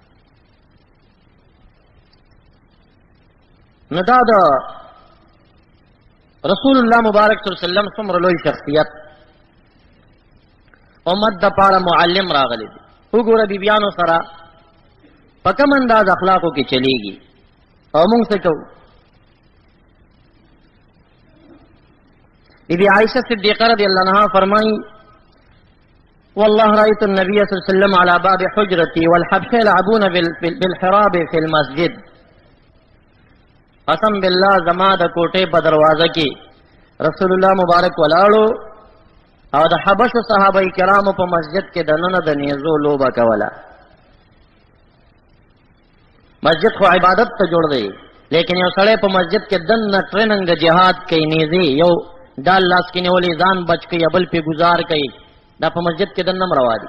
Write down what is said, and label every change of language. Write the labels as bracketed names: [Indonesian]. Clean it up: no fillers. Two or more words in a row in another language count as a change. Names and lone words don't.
[Pashto] نو دا د رسول الله مبارک [Arabic] صلی الله علیه وسلم [Pashto] څومره لوی شخصیت، امت د پاره معلم راغلی دی. وګوره بیبیانو سره په کوم انداز اخلاقو کې چلیږي او موږ څه کوو. [Arabic] بی بی عائشہ صدیقہ رضی اللہ عنہا فرمائی والله رأيت النبي صلى الله عليه وسلم على باب حجرتي والحبشة يلعبون بالحراب في المسجد. [Pashto] قسم بالله زما د کوټې په دروازه کې رسول الله مبارک ولاړو او د حبشو صحابه کرامو په مسجد کې دننه د نیزو لوبه کوله. مسجد خو عبادت ته جوړ دی، لیکن یو سړی په مسجد کې دننه ټریننګ د جهاد کوي، نیزي یو ډال لاس کې نیولې ځان بچ کوي، بل په گزار کوي، دا په مسجد کې دننه روا دي.